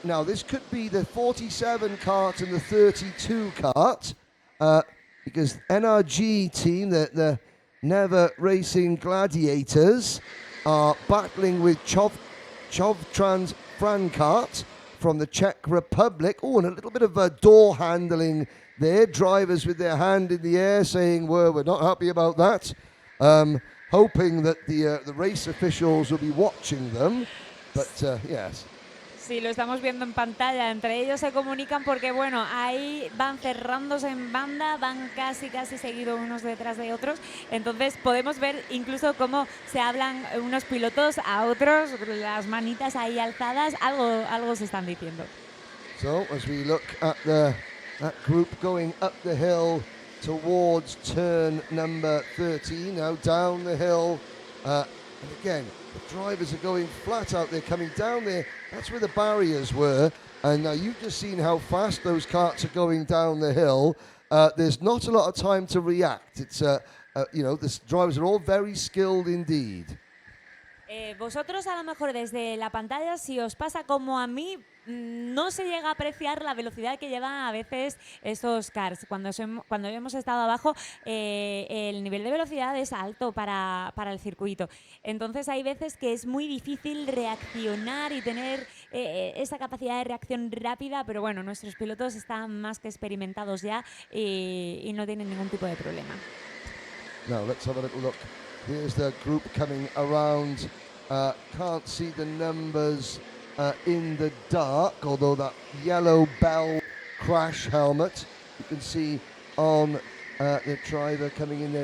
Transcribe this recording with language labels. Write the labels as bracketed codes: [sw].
[en] Now, this could be the 47 kart and the 32 kart, because NRG team, the Never Racing Gladiators, are battling with Chovtrans Frankart from the Czech Republic. Oh, and a little bit of door handling there. Drivers with their hand in the air saying, we're not happy about that. Hoping that the race officials will be watching them, but yes. [es] Sí, lo estamos viendo en pantalla. Entre ellos se comunican porque, bueno, ahí van cerrándose en banda, van casi seguidos unos detrás de otros. Entonces podemos ver incluso cómo se hablan unos pilotos a otros, las manitas ahí alzadas, algo se están diciendo. [en] So, as we look at that group going up the hill towards turn number 13, now down the hill, and again, the drivers are going flat out there, coming down there. That's where the barriers were, and now you've just seen how fast those karts are going down the hill. There's not a lot of time to react. It's, the drivers are all very skilled indeed. [es] Vosotros a lo mejor desde la pantalla, si os pasa como a mí, no se llega a apreciar la velocidad que llevan a veces estos karts. Cuando hemos estado abajo, el nivel de velocidad es alto para el circuito. Entonces hay veces que es muy difícil reaccionar y tener esa capacidad de reacción rápida, pero bueno, nuestros pilotos están más que experimentados ya y no tienen ningún tipo de problema. [en] Now let's have a little look. Here's the group coming around. Can't see the numbers in the dark, although that yellow bell crash helmet you can see on the driver coming in there.